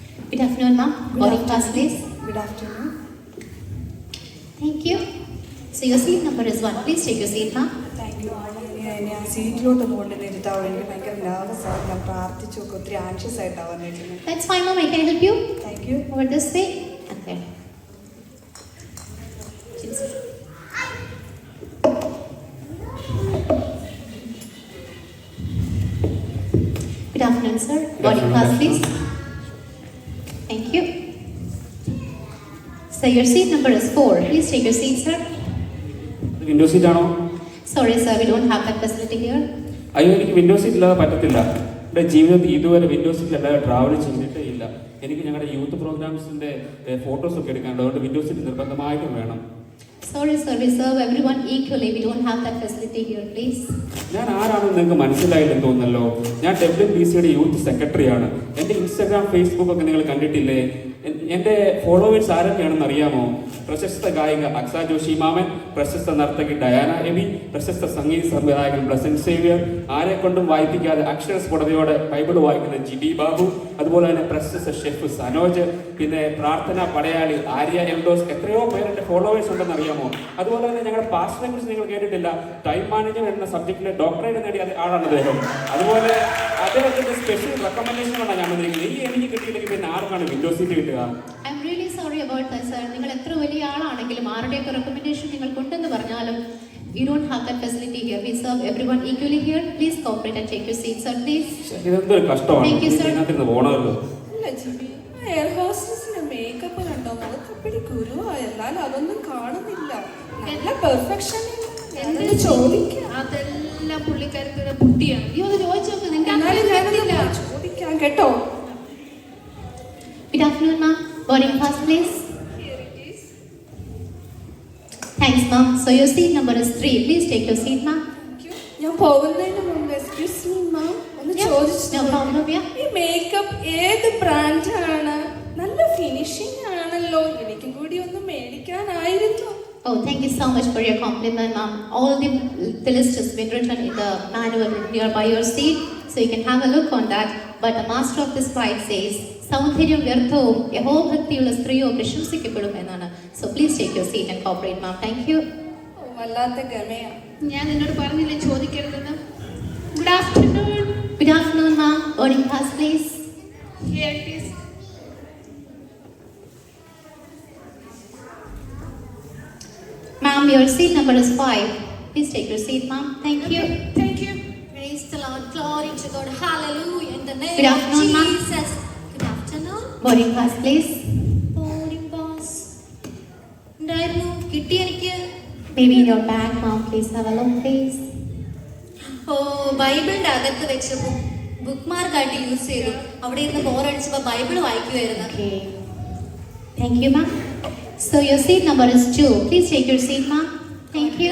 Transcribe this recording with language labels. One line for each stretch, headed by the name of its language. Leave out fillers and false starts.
English: Good afternoon, ma'am. Boarding pass, please. Good afternoon. Thank you. So your seat number is 1. Please take your seat, ma'am. Thank you.
Malayalam: എന്നെ ആ സീറ്റിലോട്ട് കൊണ്ടുവന്നിരുത്താവും. എനിക്ക് ഭയങ്കര നെർവസാണ്. ഞാൻ പ്രാർത്ഥിച്ചു, ഒത്തിരി anxious ആയിട്ടാവാൻ വേണ്ടി.
English: That's fine, ma'am. I can help you. Thank you. Over this way. Okay. Good afternoon, sir. Boarding pass, please. Thank you. So your seat number is 4. Please take your seat, sir.
Malayalam: Window seat ആണോ?
English: Sorry, sir. We don't have that facility here.
Malayalam: അയ്യോ, എനിക്ക് window seat ഇല്ലാതെ പറ്റത്തില്ല. എൻ്റെ ജീവിതത്തിൽ ഇതുവരെ window സീറ്റിലല്ലാതെ travel ചെയ്തിട്ടേ ഇല്ല. എനിക്ക് ഞങ്ങളുടെ യൂത്ത് പ്രോഗ്രാംസിൻ്റെ ഫോട്ടോസൊക്കെ എടുക്കാനുണ്ട്. അതുകൊണ്ട് വിൻഡോ സീറ്റ് നിർബന്ധമായിട്ടും വേണം.
English: Sorry, sir. We serve everyone equally. We don't have that facility here, please.
Malayalam: ഞാൻ ആരാണെന്ന് നിങ്ങൾക്ക് മനസ്സിലായില്ലെന്ന് തോന്നുന്നല്ലോ. ഞാൻ WBCയുടെ യൂത്ത് സെക്രട്ടറിയാണ്. എൻ്റെ ഇൻസ്റ്റാഗ്രാം, ഫേസ്ബുക്ക് ഒക്കെ നിങ്ങൾ കണ്ടിട്ടില്ലേ? എൻ്റെ ഫോളോവേഴ്സ് ആരൊക്കെയാണെന്ന് അറിയാമോ? പ്രശസ്ത ഗായിക അക്സ ജോഷി മാമൻ, പ്രശസ്ത നർത്തകി ഡയാന എബി, പ്രശസ്ത സംഗീത സംവിധായകൻ ബ്ലസൻ സേവ്യർ, ആരെ കൊണ്ടും വായിപ്പിക്കാതെ അക്ഷരസ്ഫുടതയോടെ ബൈബിൾ വായിക്കുന്ന ജിബി ബാബു, അതുപോലെ തന്നെ പ്രശസ്ത ഷെഫ് സനോജ്, പിന്നെ പ്രാർത്ഥന പടയാളി ആര്യ എൽദോസ്, എത്രയോ പേരുടെ ഫോളോവേഴ്സ് ഉണ്ടെന്ന് അറിയാമോ? അതുപോലെ തന്നെ ഞങ്ങളുടെ പാസ്റ്ററിനെ കുറിച്ച് നിങ്ങൾ കേട്ടിട്ടില്ല. ടൈം മാനേജ്മെന്റ് എന്ന സബ്ജക്റ്റിലെ ഡോക്ടറേറ്റ് നേടിയ ആളാണ് അദ്ദേഹം. അതുപോലെ അദ്ദേഹത്തിന്റെ സ്പെഷ്യൽ റെക്കമെൻഡേഷനാണ് ഞാൻ വന്നിരിക്കുന്നത്. ഈ എനിക്ക് കിട്ടിയില്ലെങ്കിൽ പിന്നെ ആർക്കാണ് വിൻഡോ സീറ്റ് കിട്ടുക?
English: I'm really sorry about that, sir.
Malayalam: നിങ്ങൾ എത്ര വലിയ ആളാണെങ്കിലും ആരുടെയൊക്കെ റെക്കമെൻഡേഷൻ നിങ്ങൾക്കുണ്ടെന്ന് പറഞ്ഞാലും
English: we don't have that facility here. We serve everyone equally here. Please cooperate and take your seat, sir, please.
Malayalam: ഇതെന്തൊരു കഷ്ടമാണ്.
English: Thank you, sir.
Malayalam: ഇതിനകത്തിരുന്ന് പോകണമല്ലോ. അല്ല GB, air ഹോസ്റ്റസിന്റെ makeup കണ്ടോ? മുഖത്തപ്പടി ഗുരുവായല്ലാൽ അതൊന്നും കാണുന്നില്ല. നല്ല പെർഫെക്ഷൻ എന്ത് ചോദിക്കാം. അതെല്ലാം പുള്ളിക്കാരുടെ കുട്ടിയാണ്. അയ്യോ, അത് ചോദിച്ചോക്ക്. ചോദിക്കാം കേട്ടോ.
English: Good afternoon, ma'am. Boarding pass, please. Here it is. Thanks, ma'am. So your seat number is 3. Please take your seat, ma'am. Thank you.
Malayalam: ഞാൻ പോകുന്നതിന് മുമ്പ്
English: excuse me ma'am,
Malayalam: ഒന്ന് ചോദിച്ചു.
English: No problem, yeah.
Malayalam: ഈ മേക്കപ്പ് ഏത് ബ്രാൻഡാണ്? നല്ല ഫിനിഷിംഗ് ആണല്ലോ. എനിക്കും കൂടി ഒന്ന് മേടിക്കാനായിരുന്നു.
English: Oh, thank you so much for your compliment, ma'am. All the list has been written in the manual nearby your seat, so you can have a look on that. But the master of this flight says,
Malayalam: സൗന്ദര്യം വ്യർത്ഥവും യഹോഭക്തിയുള്ള സ്ത്രീയോ പ്രശംസിക്കപ്പെടും എന്നാണ്.
English: So please take your seat and cooperate, ma'am. Thank you.
Malayalam: വല്ലാത്ത ഗമയാ. ഞാൻ നിന്നോട് പറഞ്ഞില്ലേ ചോദിക്കരുതെന്ന്.
English: Good afternoon. Good afternoon, ma'am. Boarding pass, please. Here it is. Ma'am, your seat number is 5. Please take your seat, ma'am. Thank you. Thank you. Praise the Lord. Glory to God. Hallelujah. In the name Good of afternoon, ma'am. Jesus. Good afternoon. Boarding pass, please.
Malayalam: Boarding pass. ഉണ്ടായിരുന്നു കിട്ടി എനിക്ക്.
English: Maybe in your bag, ma'am. Please have a look, please.
Malayalam: ഓ, ബൈബിളിന്റെ അകത്ത് വെച്ച് book മാർക്കായിട്ട് use ചെയ്തു. അവിടെ ഇരുന്ന് ബോറടിച്ചപ്പോൾ Bible വായിക്കുമായിരുന്നു.
English: Okay. Thank you, ma'am. So your seat number is 2. Please take your seat, ma'am. Thank you.